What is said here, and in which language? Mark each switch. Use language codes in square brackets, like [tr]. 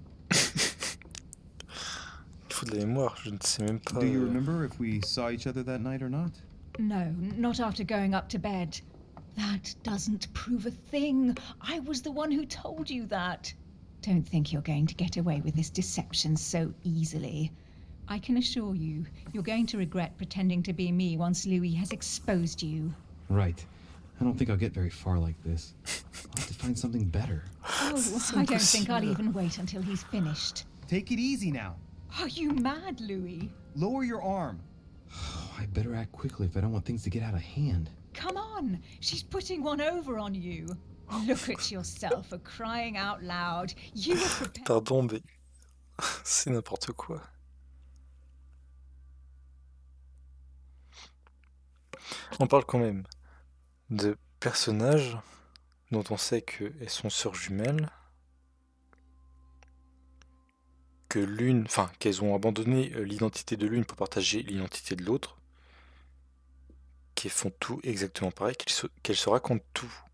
[fr] Il faut de la mémoire, je ne sais même pas. [en] Do you remember if we saw each other that night or not? No, not after going up to bed. That doesn't prove a thing. I was the one who told you that. Don't think you're going to get away with this deception so easily. I can assure you, you're going to regret pretending to be me once Louis has exposed you. Right. I don't think I'll get very far like this. I'll have to find something better. Oh, I don't think I'll even wait until he's finished. Take it easy now. Are you mad, Louis? Lower your arm. I better act quickly if I don't want things to get out of hand. Come on, she's putting one over on you. Look at yourself for crying out loud. You were prepared. [fr] Pardon, mais c'est n'importe quoi. On parle quand même de personnages dont on sait qu'elles sont sœurs jumelles, que l'une, enfin qu'elles ont abandonné l'identité de l'une pour partager l'identité de l'autre, qu'elles font tout exactement pareil, qu'elles se racontent tout.